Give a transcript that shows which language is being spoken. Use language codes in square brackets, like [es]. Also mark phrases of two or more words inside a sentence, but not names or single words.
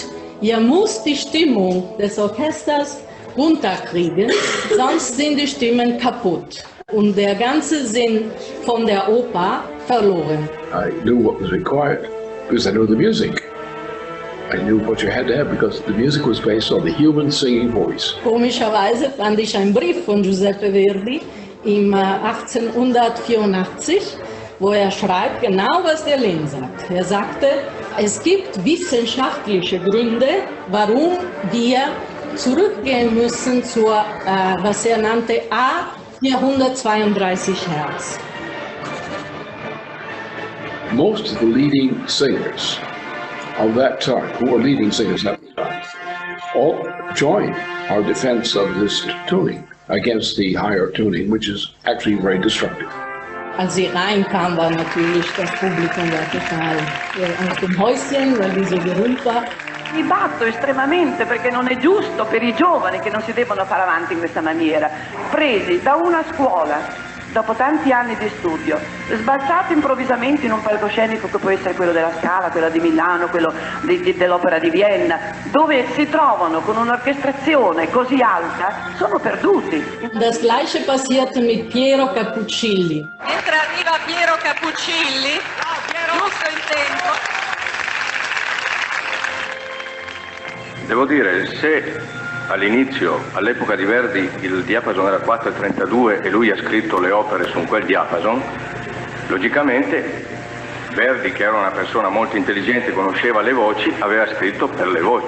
[de] Ihr müsst die Stimmung des Orchesters runterkriegen, sonst sind die Stimmen kaputt und der ganze Sinn von der Oper verloren. [en] I knew what was required because I knew the music. I knew what you had to have because the music was based on the human singing voice. [de] Komischerweise fand ich einen Brief von Giuseppe Verdi im 1884, wo er schreibt genau, was der Lin sagt. Er sagte, es gibt wissenschaftliche Gründe, warum wir zurückgehen müssen zur, was er nannte, A 432 Hertz. [en] Most of the leading singers of that time, who were leading singers at the time, all joined our defense of this tuning against the higher tuning, which is actually very destructive. [de] Als sie reinkam, war natürlich das Publikum total aus dem Häuschen, weil die so berühmt war. [it] Mi batto estremamente perché non è giusto per i giovani che non si devono fare avanti in questa maniera, presi da una scuola dopo tanti anni di studio, sbalzati improvvisamente in un palcoscenico che può essere quello della Scala, quello di Milano, quello dell'Opera di Vienna, dove si trovano con un'orchestrazione così alta, sono perduti. [de] Das gleiche passierte mit Piero Cappuccilli. [it] Mentre arriva Piero Cappuccilli, giusto in tempo. Devo dire, se all'inizio, all'epoca di Verdi, il diapason era 4,32 e lui ha scritto le opere su quel diapason, logicamente Verdi, che era una persona molto intelligente, conosceva le voci, aveva scritto per le voci.